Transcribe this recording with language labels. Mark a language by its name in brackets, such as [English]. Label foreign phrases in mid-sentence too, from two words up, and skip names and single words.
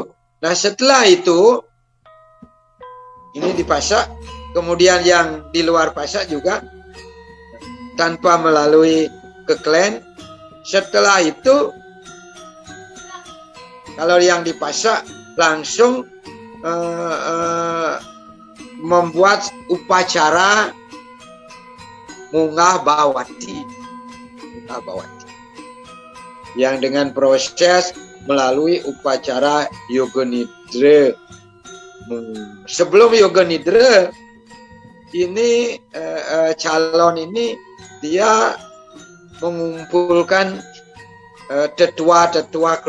[Indonesian] Nah, setelah itu ini dipasak, kemudian yang di luar pasak juga tanpa melalui ke klan. Setelah itu kalau yang dipasak langsung membuat upacara munggah bawati yang dengan proses melalui upacara yoga nidra. Sebelum yoga nidra ini calon ini dia mengumpulkan tetua-tetua